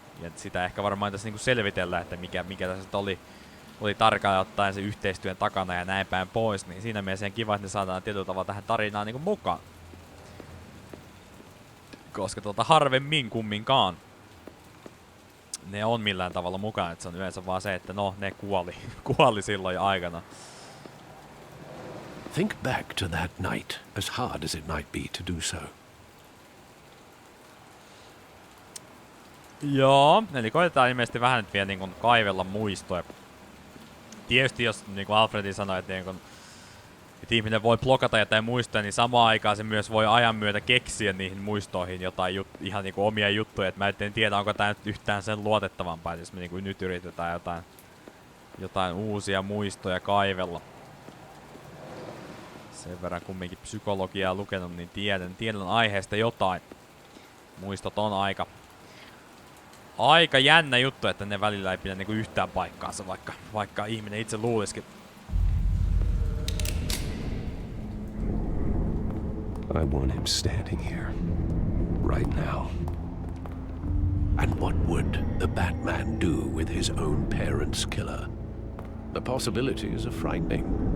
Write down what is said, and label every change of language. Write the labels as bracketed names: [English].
[Finnish] Ja sitä ehkä varmaan tässä niinku selvitellään, että mikä tässä oli tarkalleen ottaen se yhteistyön takana ja näin päin pois, niin siinä mielessä on kiva, että ne saadaan tietyllä tavalla tähän tarinaan niinku mukaan. Koska harvemmin kumminkaan ne on millään tavalla mukana, että se on yleensä vaan se, että no, ne kuoli silloin jo aikana. [English] Think back to that night, as hard as it might be to do so. [Finnish] Joo, eli koitetaan ilmeisesti vähän nyt vielä niin kuin kaivella muistoja. Tietysti jos niin kuin Alfredi sanoi, että, niin kuin, että ihminen voi blokata jotain muistoja, niin samaan aikaan se myös voi ajan myötä keksiä niihin muistoihin jotain ihan niin kuin omia juttuja. Et mä en tiedä, onko tämä nyt yhtään sen luotettavampaa, jos me niin kuin nyt yritetään jotain uusia muistoja kaivella. Sen verran kumminkin psykologiaa lukenut, niin tiedän aiheesta jotain. Muistot on aika jännä juttu, että ne välillä ei pidä niinku yhtään paikkaansa, vaikka ihminen itse luulisikin. [English] I want him standing here. Right now. And what would the Batman do with his own parents' killer? The possibilities are frightening.